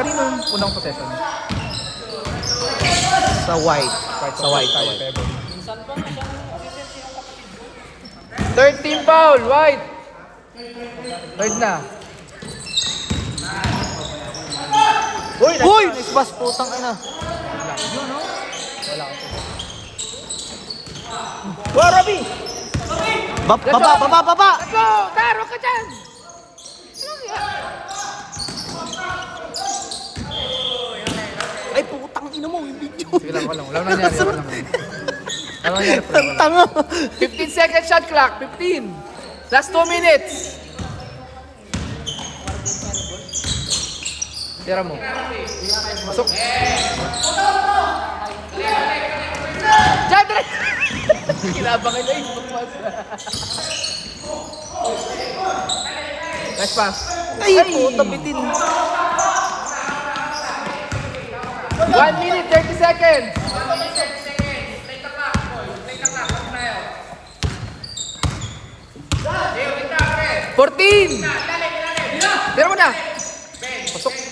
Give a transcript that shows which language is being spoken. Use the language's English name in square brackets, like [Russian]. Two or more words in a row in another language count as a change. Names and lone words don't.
[Filipino] Kanino yung unang possession? Sa white. Sa white. Sa white. [English] Third team foul, White. [Filipino] Third na. Uy! [English] Nice pass, [Filipino] putang ina. Wow, Robby! Baba! [English] Let's go! [Filipino] Taro ka dyan! Ay, putang ina mo, yung video. Sige lang, wala nangyari. Wala nangyari. Ang tanga. [English] 15 second shot clock. 15. Last 2 minutes. [Filipino] Tira mo. Pasok. Diyan, dire! Kinabang ito eh. [English] Nice pass. [Filipino] Ay, puta, bitin. [English] 1 minute, 30 seconds. 14. [Filipino] Tira mo na. Pasok.